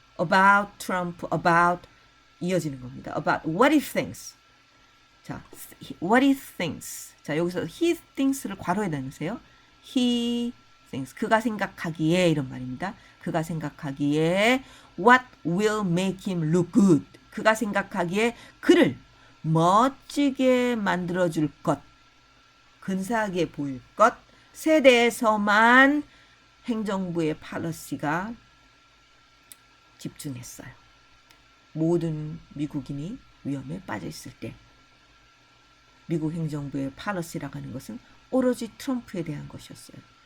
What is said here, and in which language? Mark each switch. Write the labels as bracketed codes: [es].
[en] About Trump, about [ko] 이어지는 겁니다. [en] About what he thinks. 자, what he thinks. [ko] 자, 여기서 [en] he things [ko] 를 괄호에다 넣으세요. [en] He thinks. [ko] 그가 생각하기에 이런 말입니다. 그가 생각하기에 [en] what will make him look good. [ko] 그가 생각하기에 그를 멋지게 만들어줄 것, 근사하게 보일 것에 대해서만 행정부의 팔러시가 집중했어요. 모든 미국인이 위험에 빠져 있을 때 미국 행정부의 팔러시라고 하는 것은 오로지 트럼프에 대한 것이었어요.